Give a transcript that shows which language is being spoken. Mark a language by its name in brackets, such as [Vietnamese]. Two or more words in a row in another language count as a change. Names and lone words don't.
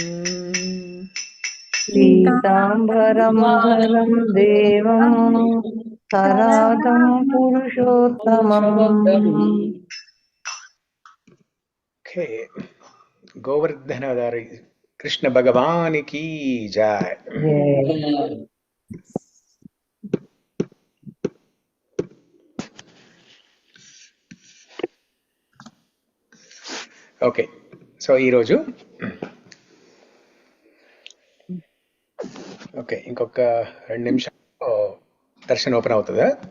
[Sanskrit] पीताम्बरं धरं देवं सराधं पुरुषोत्तमम् [Telugu] ओके [Hindi] गोवर्धनधर कृष्ण भगवान की जय [English] okay so [Telugu] ఈరోజు ఓకే ఇంకొక 2 నిమిషాలు దర్శనం ఓపెన్ అవుతుందా?